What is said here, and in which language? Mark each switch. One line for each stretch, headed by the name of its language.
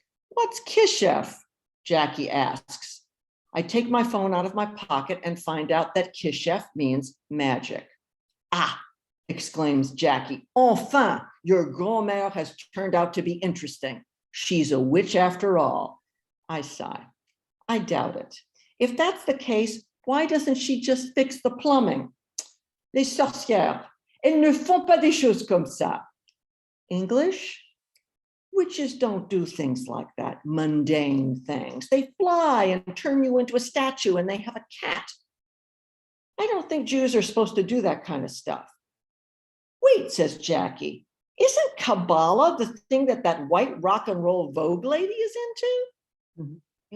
English: What's Kishef? Jackie asks. I take my phone out of my pocket and find out that Kishef means magic. Ah, exclaims Jackie. Enfin, your grand-mère has turned out to be interesting. She's a witch after all. I sigh. I doubt it. If that's the case, why doesn't she just fix the plumbing?
French: Les sorcières, elles ne font pas des choses comme ça.
English: English? Witches don't do things like that, mundane things. They fly and turn you into a statue and they have a cat. I don't think Jews are supposed to do that kind of stuff. Wait, says Jackie, isn't Kabbalah the thing that white rock and roll Vogue lady is into? Mm-hmm.